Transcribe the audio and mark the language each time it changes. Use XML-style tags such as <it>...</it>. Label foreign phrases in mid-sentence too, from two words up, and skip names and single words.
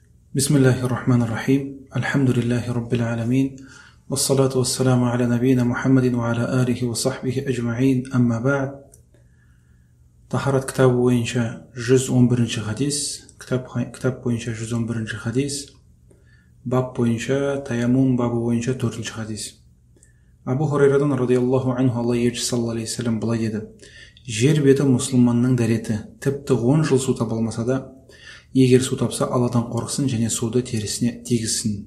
<ar>بسم الله الرحمن الرحيم. الحمد لله رب العالمين. والصلاة والسلام على نبينا محمد وعلى آله وصحبه أجمعين. أما بعد.</ar> <kk>Тахарат кітабы бойынша 111 хадис. Кітап бойынша 111 хадис. Баб бойынша, таяммум бабы бойынша 4 хадис. Абу Хурайрадан</kk> <ar>رضي الله عنه</ar> <kk>Алла елшісі</kk> <ar>صلى الله عليه وسلم</ar> <kk>былай деді: жер беті мұсылманның дәреті, тіпті 10 жыл су таба алмаса да, егер су тапса, Алладан қорықсын және суды терісіне тигізсін.</kk>